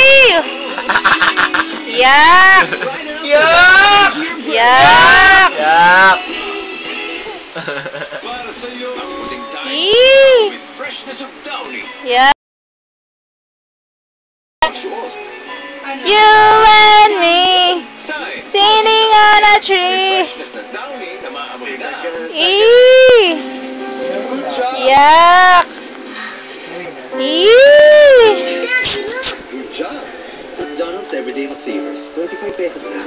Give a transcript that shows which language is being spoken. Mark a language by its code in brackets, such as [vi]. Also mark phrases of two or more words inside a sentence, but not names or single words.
[en] Yak! Yak! Yak! Yak! Eee! Yak! You and me sitting on a tree. Eee! Yak! Eee! Good job. McDonald's Everyday McSavers. [tl] 25 pesos na.